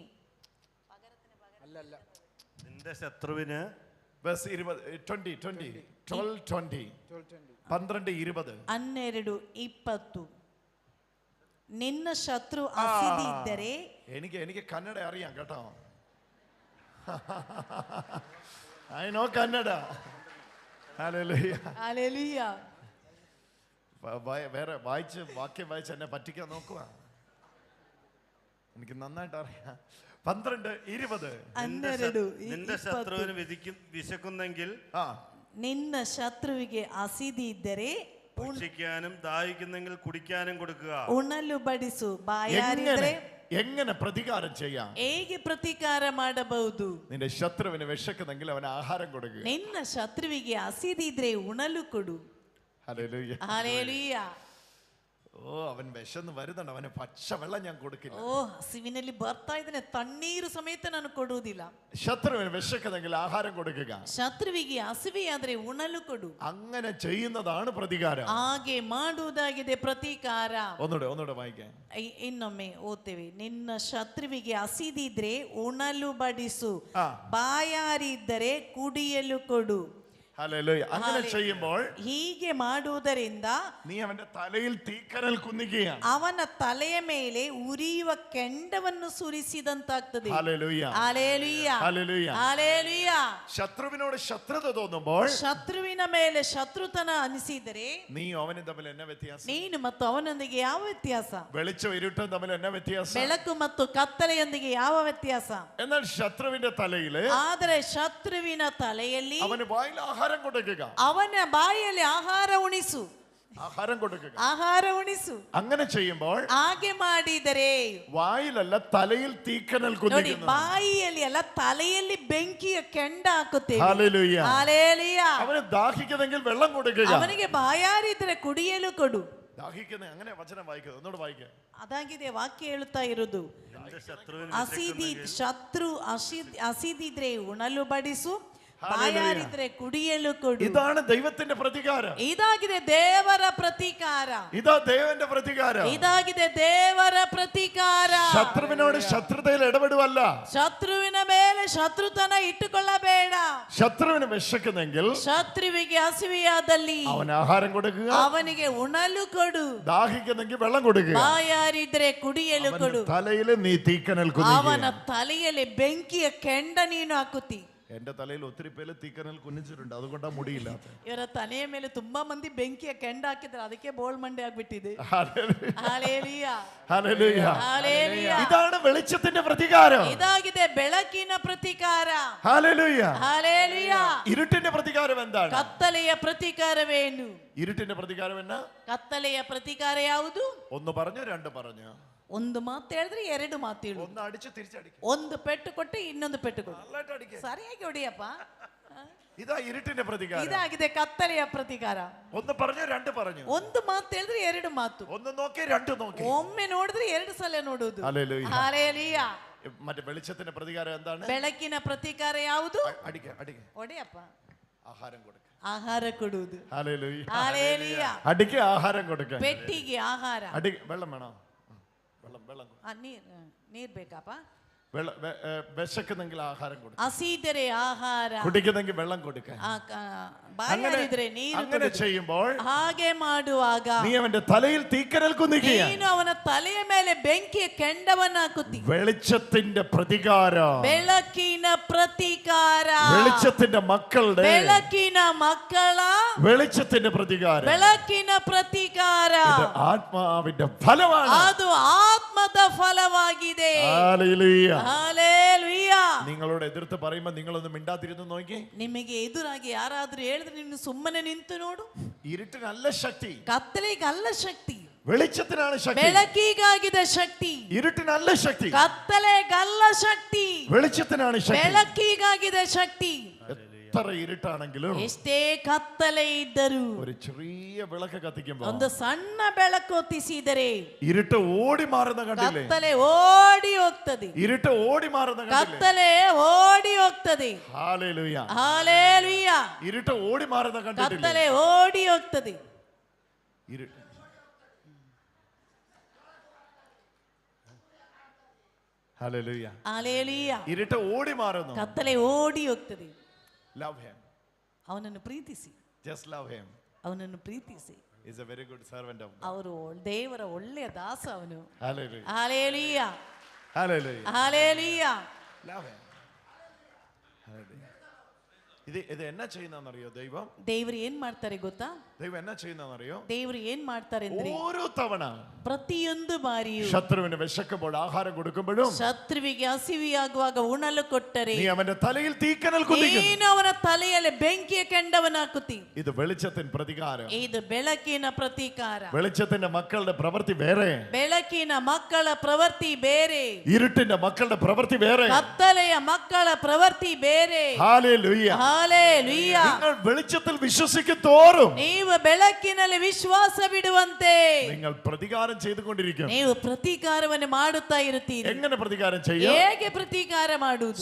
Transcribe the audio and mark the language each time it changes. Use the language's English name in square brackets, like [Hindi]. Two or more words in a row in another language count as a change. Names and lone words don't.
[Malayalam] നിന്റെ ശത്രുവിന് [English] verse 20 12:20 12:20. 12:20. [Kannada] ನಿನ್ನ ಶತ್ರು ಹಸಿದಿದ್ದರೆ, [Malayalam] എനിക്ക് കന്നഡ അറിയാം കേട്ടോ. [English] I know കന്നഡ. [Malayalam] ഹല്ലേലൂയ. ഹല്ലേലൂയ. വേറെ വാക്യം വായിച്ച് എന്നെ പറ്റിക്കാൻ നോക്കുക. എനിക്ക് നന്നായിട്ട് അറിയാം. 12:20. നിന്റെ ശത്രുവിന് വിശക്കുന്നെങ്കിൽ [Kannada] ನಿನ್ನ ಶತ್ರುವಿಗೆ ಹಸಿದಿ ಇದ್ದರೆ [Malayalam] ഭക്ഷിക്കാനും ദാഹിക്കുന്നെങ്കിൽ കുടിക്കാനും കൊടുക്കുക. [Kannada] ಉಣಲು ಬಡಿಸು. ಬಾಯಾರಿದ್ರೆ [Malayalam] എങ്ങനെ പ്രതികാരം ചെയ്യാം? [Kannada] ಹೇಗೆ ಪ್ರತೀಕಾರ ಮಾಡಬಹುದು? [Malayalam] നിന്റെ ശത്രുവിന് വിശക്കുന്നെങ്കിൽ അവന് ആഹാരം കൊടുക്കുക. [Kannada] ನಿನ್ನ ಶತ್ರುವಿಗೆ ಹಸಿದಿದ್ರೆ ಉಣಲು ಕೊಡು. [Malayalam] ഹല്ലേലൂയ. ഹല്ലേലൂയ. ഓ അവൻ വിശന്ന് വരുന്നുണ്ട്, അവന് പച്ച വെള്ളം ഞാൻ കൊടുക്കില്ല. [Kannada] ಓ ಹಸಿವಿನಲ್ಲಿ ಬರ್ತಾ ಇದ್ದಾನೆ, ತಣ್ಣೀರು ಸಮೇತ ನಾನು ಕೊಡುವುದಿಲ್ಲ. [Malayalam] ശത്രുവിന് വിശക്കുന്നെങ്കിൽ ആഹാരം കൊടുക്കുക. [Kannada] ಶತ್ರುವಿಗೆ ಹಸಿವೆಯಾದ್ರೆ ಉಣಲು ಕೊಡು. [Malayalam] അങ്ങനെ ചെയ്യുന്നതാണ് പ്രതികാരം. [Kannada] ಹಾಗೆ ಮಾಡುವುದಾಗಿದೆ ಪ್ರತೀಕಾರ. [Malayalam] ഒന്നുകൂടെ വായിക്കാൻ. [Kannada] ಇನ್ನೊಮ್ಮೆ ಓದ್ತೇವೆ. ನಿನ್ನ ಶತ್ರುವಿಗೆ ಹಸಿದಿದ್ರೆ ಉಣಲು ಬಡಿಸು, ಬಾಯಾರಿದ್ದರೆ ಕುಡಿಯಲು ಕೊಡು. [Malayalam] ഹല്ലേലൂയ. അങ്ങനെ ചെയ്യുമ്പോൾ [Kannada] ಹೀಗೆ ಮಾಡುವುದರಿಂದ [Malayalam] നീ അവന്റെ തലയിൽ തീക്കനൽ കുന്നിക്കുകയാണ്. [Kannada] ಅವನ ತಲೆಯ ಮೇಲೆ ಉರಿಯುವ ಕೆಂಡವನ್ನು ಸುರಿಸಿದಂತಾಗ್ತದೆ. [Malayalam] ഹല്ലേലൂയ. [Kannada] ಹಲ್ಲೆಲೂಯ. [Malayalam] ഹല്ലേലൂയ. [Kannada] ಹಲ್ಲೆಲೂಯ. [Malayalam] ശത്രുവിനോട് ശത്രുത തോന്നുമ്പോൾ [Kannada] ಶತ್ರುವಿನ ಮೇಲೆ ಶತ್ರುತನ ಅನಿಸಿದರೆ [Malayalam] നീ അവനും തമ്മിൽ എന്നാ വ്യത്യാസം? [Kannada] ನೀನು ಮತ್ತು ಅವನೊಂದಿಗೆ ಯಾವ ವ್ಯತ್ಯಾಸ? [Malayalam] വെളിച്ചം ഇരുട്ടും തമ്മിൽ എന്നാ വ്യത്യാസം? [Kannada] ಬೆಳಕು ಮತ್ತು ಕತ್ತಲೆಯೊಂದಿಗೆ ಯಾವ ವ್ಯತ್ಯಾಸ? [Malayalam] എന്നാൽ ശത്രുവിന്റെ തലയില് [Kannada] ಆದರೆ ಶತ್ರುವಿನ ತಲೆಯಲ್ಲಿ [Malayalam] അവന് വായിൽ ആഹാരം കൊടുക്കുക. [Kannada] ಅವನ ಬಾಯಿಯಲ್ಲಿ ಆಹಾರ ಉಣಿಸು, [Malayalam] ആഹാരം കൊടുക്കുക. [Kannada] ಆಹಾರ ಉಣಿಸು. [Malayalam] അങ്ങനെ ചെയ്യുമ്പോൾ [Kannada] ಹಾಗೆ ಮಾಡಿದರೆ [Malayalam] വായിലല്ല തലയിൽ തീക്കനൽ [Kannada] ನೋಡಿ, [Malayalam] കുന്നിക്കുന്നു. [Kannada] ಬಾಯಿಯಲ್ಲಿ ಅಲ್ಲ ತಲೆಯಲ್ಲಿ ಬೆಂಕಿಯ ಕೆಂಡ ಹಾಕುತ್ತೇವೆ. [Malayalam] ഹല്ലേലൂയ. [Kannada] ಹಲ್ಲೆಲೂಯ. [Malayalam] അവന് ദാഹിക്കുന്നെങ്കിൽ വെള്ളം കൊടുക്കുക. [Kannada] ಅವನಿಗೆ ಬಾಯಾರಿದ್ರೆ ಕುಡಿಯಲು ಕೊಡು. [Malayalam] ദാഹിക്കുന്ന അങ്ങനെ വചനം വായിക്കുന്നത്. ഒന്നുകൂടെ വായിക്കുക. [Kannada] ಅದಾಗಿದೆ ವಾಕ್ಯ ಹೇಳುತ್ತಾ ಇರುವುದು. [Malayalam] നിന്റെ ശത്രുവിന് [Kannada] ಹಸಿದಿದ್ರೆ ಉಣಲು ಬಡಿಸು, ಬಾಯಾರಿದ್ರೆ ಕುಡಿಯಲು ಕೊಡು. [Malayalam] ഇതാണ് ദൈവത്തിന്റെ പ്രതികാരം. [Kannada] ಇದಾಗಿದೆ ದೇವರ ಪ್ರತೀಕಾರ. [Malayalam] ഇതാ ദേവന്റെ പ്രതികാരം. [Kannada] ಇದಾಗಿದೆ ದೇವರ ಪ್ರತೀಕಾರ. [Malayalam] ശത്രുവിനോട് ശത്രുതയിൽ ഇടപെടുവല്ല. [Kannada] ಶತ್ರುವಿನ ಮೇಲೆ ಶತ್ರುತನ ಇಟ್ಟುಕೊಳ್ಳಬೇಡ. [Malayalam] ശത്രുവിന് വിശക്കുന്നെങ്കിൽ [Kannada] ಶತ್ರುವಿಗೆ ಹಸಿವೆಯಾದಲ್ಲಿ [Malayalam] അവന് ആഹാരം കൊടുക്കുക. [Kannada] ಅವನಿಗೆ ಉಣಲು ಕೊಡು. [Malayalam] ദാഹിക്കുന്നെങ്കിൽ വെള്ളം കൊടുക്കുക. [Kannada] ಬಾಯಾರಿದ್ರೆ ಕುಡಿಯಲು ಕೊಡು. [Malayalam] തലയിൽ നീ തീക്കനൽ [Kannada] ಅವನ [Malayalam] കുന്നിക്കുക. [Kannada] ತಲೆಯಲ್ಲಿ ಬೆಂಕಿಯ ಕೆಂಡ ನೀನು ಹಾಕುತ್ತಿ. [Malayalam] എന്റെ തലയിൽ ഒത്തിരി പേര് തീക്കനൽ കുന്നിച്ചിട്ടുണ്ട്, അതുകൊണ്ടാ മുടിയില്ലാത്ത. [Kannada] ಇವರ ತಲೆಯ ಮೇಲೆ ತುಂಬಾ ಮಂದಿ ಬೆಂಕಿಯ ಕೆಂಡ ಹಾಕಿದ್ರೆ ಅದಕ್ಕೆ ಬೋಳ್ ಮಂಡೆ ಆಗ್ಬಿಟ್ಟಿದೆ. [Malayalam] ഹല്ലേലൂയ. [Kannada] ಹಲ್ಲೆಲೂಯ. [Malayalam] ഹല്ലേലൂയ. [Kannada] ಹಲ್ಲೆಲೂಯ. [Malayalam] ഇതാണ് വെളിച്ചത്തിന്റെ പ്രതികാരം. [Kannada] ಇದಾಗಿದೆ ಬೆಳಕಿನ ಪ್ರತೀಕಾರ. [Malayalam] ഹല്ലേലൂയ. [Kannada] ಹಲ್ಲೆಲೂಯ. [Malayalam] ഇരുട്ടിന്റെ പ്രതികാരം എന്താണ്? [Kannada] ಕತ್ತಲೆಯ ಪ್ರತೀಕಾರವೇನು? [Malayalam] ഇരുട്ടിന്റെ പ്രതികാരം എന്നാ? [Kannada] ಕತ್ತಲೆಯ ಪ್ರತೀಕಾರ ಯಾವುದು? [Malayalam] ഒന്ന് പറഞ്ഞു, രണ്ട് പറഞ്ഞു. [Kannada] ಒಂದು ಮಾತು ಹೇಳಿದ್ರೆ ಎರಡು ಮಾತು ಹೇಳು. [Malayalam] ഒന്ന് അടിച്ച് തിരിച്ചടിക്കും. [Kannada] ಒಂದು ಪೆಟ್ಟು ಕೊಟ್ಟು ಇನ್ನೊಂದು ಪೆಟ್ಟು ಕೊಡು. [Malayalam] നല്ലതായിട്ട് അടിക്കുക. [Kannada] ಸರಿಯಾಗಿ ಹೊಡಿಯಪ್ಪ. [Malayalam] ഇതാ ഇരുട്ടിന്റെ പ്രതികാരം. [Kannada] ಇದಾಗಿದೆ ಕತ್ತಲೆಯ ಪ್ರತೀಕಾರ. [Malayalam] ഒന്ന് പറഞ്ഞു, രണ്ട് പറഞ്ഞു. [Kannada] ಒಂದು ಮಾತು ಹೇಳಿದ್ರೆ ಎರಡು ಮಾತು. [Malayalam] ഒന്ന് നോക്കി, രണ്ട് നോക്കി. [Kannada] ಒಮ್ಮೆ ನೋಡಿದ್ರೆ ಎರಡು ಸಲ ನೋಡುವುದು. [Malayalam] ഹല്ലേലൂയ. [Kannada] ಹಲ್ಲೆಲೂಯ. [Malayalam] മറ്റേ വെളിച്ചത്തിന്റെ പ്രതികാരം എന്താണ്? [Kannada] ಬೆಳಕಿನ ಪ್ರತೀಕಾರ ಯಾವುದು? [Malayalam] അടിക്ക അടിക്ക. [Kannada] ಹೊಡೆಯಪ್ಪ. [Malayalam] ആഹാരം കൊടുക്ക. [Kannada] ಆಹಾರ ಕೊಡುವುದು. [Malayalam] ഹല്ലേലൂയ. [Kannada] ಹಲ್ಲೆಲೂಯ. [Malayalam] അടിക്ക, ആഹാരം കൊടുക്ക. [Kannada] ಪೆಟ್ಟಿಗೆ ಆಹಾರ. [Malayalam] അടി. വെള്ളം വേണോ? വെള്ളം [Kannada] ನೀರ್ ಬೇಕಪ್ಪ. [Malayalam] വിശക്കുന്നെങ്കിൽ ആഹാരം കൊടുക്ക. [Kannada] ಹಸಿದರೆ ಆಹಾರ, [Malayalam] കുടിക്കുന്നെങ്കിൽ വെള്ളം കൊടുക്ക. [Kannada] ಬಾಯಾರಿದ್ರೆ ನೀರು [Malayalam] അങ്ങനെ ചെയ്യുമ്പോൾ [Kannada] ಹಾಗೆ ಮಾಡುವಾಗ [Malayalam] നീ അവന്റെ തലയിൽ തീക്കനൽ കുന്നിക്കുകയാണ്. [Kannada] ನೀನು ಅವನ ತಲೆಯ ಮೇಲೆ ಬೆಂಕಿಯ ಕೆಂಡವನ್ನು ಹಾಕುತ್ತಿ. [Malayalam] വെളിച്ചത്തിന്റെ പ്രതികാരം. [Kannada] ಬೆಳಕಿನ ಪ್ರತೀಕಾರ. [Malayalam] വെളിച്ചത്തിന്റെ മക്കളുടെ [Kannada] ಬೆಳಕಿನ ಮಕ್ಕಳ [Malayalam] വെളിച്ചത്തിന്റെ പ്രതികാരം. [Kannada] ಬೆಳಕಿನ ಪ್ರತೀಕಾರ. [Malayalam] ഇത് ആത്മാവിന്റെ ഫലമാണ്. [Kannada] ಅದು ಆತ್ಮದ ಫಲವಾಗಿದೆ. [Malayalam] ഹല്ലേലൂയ. [Kannada] ಹಲ್ಲೆಲೂಯ. [Malayalam] നിങ്ങളോട് എതിർത്ത് പറയുമ്പോൾ നിങ്ങളൊന്ന് മിണ്ടാതിരുന്ന് നോക്കി. [Kannada] ನಿಮಗೆ ಎದುರಾಗಿ ಯಾರಾದ್ರೂ ಹೇಳಿದ್ರೆ ನೀನು ಸುಮ್ಮನೆ ನಿಂತು ನೋಡು. [Malayalam] ഇരുട്ടിനല്ല ശക്തി, [Kannada] ಕತ್ತಲೆಗಲ್ಲ ಶಕ್ತಿ, [Malayalam] വെളിച്ചത്തിനാണ് ശക്തി. [Kannada] ಬೆಳಕಿಗಾಗಿದೆ ಶಕ್ತಿ. [Malayalam] ഇരുട്ടിനല്ല ശക്തി, [Kannada] ಕತ್ತಲೆಗಲ್ಲ ಶಕ್ತಿ, [Malayalam] വെളിച്ചത്തിനാണ് ശക്തി. [Kannada] ಬೆಳಕಿಗಾಗಿದೆ ಶಕ್ತಿ. [Malayalam] എത്ര ഇരുട്ടാണെങ്കിലും [Kannada] ಎಷ್ಟೇ ಕತ್ತಲೆ ಇದ್ದರೂ [Malayalam] ഒരു ചെറിയ വിളക്ക് കത്തിക്കുമ്പോൾ [Kannada] ಒಂದು ಸಣ್ಣ ಬೆಳಕು ಹೊತ್ತಿಸಿದರೆ [Malayalam] ഇരുട്ട് ഓടി മാറുന്ന കണ്ടില്ലേ? [Kannada] ಕತ್ತಲೆ ಓಡಿ ಹೋಗ್ತದೆ. [Malayalam] ഇരുട്ട് ഓടി മാറുന്ന കണ്ടില്ലേ? [Kannada] ಕತ್ತಲೆ ಓಡಿ ಹೋಗ್ತದೆ. [Malayalam] ഹല്ലേലൂയ. [Kannada] ಹಲ್ಲೆಲೂಯ. [Malayalam] ഇരുട്ട് ഓടി മാറുന്ന കണ്ടിട്ടില്ലേ? [Kannada] ಕತ್ತಲೆ ಓಡಿ ಹೋಗ್ತದೆ. [Malayalam] ഇരുട്ട്. ഹല്ലേലൂയ. [Kannada] ಹಲ್ಲೆಲೂಯ. [Malayalam] ഇരുട്ട് ഓടി മാറുന്നു. [Kannada] ಕತ್ತಲೆ ಓಡಿ ಹೋಗ್ತದೆ. [English] Love him. [Kannada] ಅವನನ್ನು ಪ್ರೀತಿಸಿ. [English] Just love him. [Kannada] ಅವನನ್ನು ಪ್ರೀತಿಸಿ. [English] He's a very good servant of God. [Kannada] ಅವರು ದೇವರ ಒಳ್ಳೆಯ ದಾಸ ಅವನು. [English] Hallelujah. [Kannada] ಹಲ್ಲೆಲೂಯ. [English] Hallelujah. [Kannada] ಹಲ್ಲೆಲೂಯ. [English] Love him. [Malayalam] Hallelujah. ഇത് എന്നാ ചെയ്യുന്നറിയോ? ദൈവം [Kannada] ಏನ್ ಮಾಡ್ತಾರೆ ಗೊತ್ತಾ? [Malayalam] ദൈവം എന്നാ ചെയ്യുന്നറിയോ? [Kannada] ದೇವರು ಏನ್ ಮಾಡ್ತಾರೆ ಅಂದ್ರೆ [Malayalam] ഓരോ തവണ [Kannada] ಪ್ರತಿಯೊಂದು ಬಾರಿಯೂ [Malayalam] ശത്രുവിന് വിശക്കുമ്പോൾ ആഹാരം കൊടുക്കുമ്പോഴും [Kannada] ಶತ್ರುವಿಗೆ ಹಸಿವಿಯಾಗುವಾಗ ಉಣಲು ಕೊಟ್ಟರೆ [Malayalam] നീ അവന്റെ തലയിൽ തീക്കനൽ കുന്നിക്കുന്നു. [Kannada] ನೀನು ಅವನ ತಲೆಯಲ್ಲಿ ಬೆಂಕಿಯ ಕೆಂಡವನ್ನು ಹಾಕುತ್ತಿ. [Malayalam] ഇത് വെളിച്ചത്തിൻ പ്രതികാരം. [Kannada] ಇದು ಬೆಳಕಿನ ಪ್ರತೀಕಾರ. [Malayalam] വെളിച്ചത്തിന്റെ മക്കളുടെ പ്രവൃത്തി വേറെ, [Kannada] ಬೆಳಕಿನ ಮಕ್ಕಳ ಪ್ರವೃತ್ತಿ ಬೇರೆ, [Malayalam] ഇരുട്ടിന്റെ മക്കളുടെ പ്രവൃത്തി വേറെ. [Kannada] ಕತ್ತಲೆಯ ಮಕ್ಕಳ ಪ್ರವೃತ್ತಿ ಬೇರೆ. [Malayalam] ഹല്ലേലൂയ. ഹല്ലേലൂയ. നിങ്ങൾ വെളിച്ചത്തിൽ വിശ്വസിക്കും തോറും [Kannada] ನೀವು ಬೆಳಕಿನಲ್ಲಿ ವಿಶ್ವಾಸವಿಡುವಂತೆ [Malayalam] നിങ്ങൾ പ്രതികാരം ചെയ്തുകൊണ്ടിരിക്കും. [Kannada] ನೀವು ಪ್ರತೀಕಾರವನ್ನು ಮಾಡುತ್ತಾ ಇರುತ್ತೀರಿ. [Malayalam] എങ്ങനെ പ്രതികാരം ചെയ്യും? [Kannada] ಹೇಗೆ ಪ್ರತೀಕಾರ ಮಾಡುವುದು?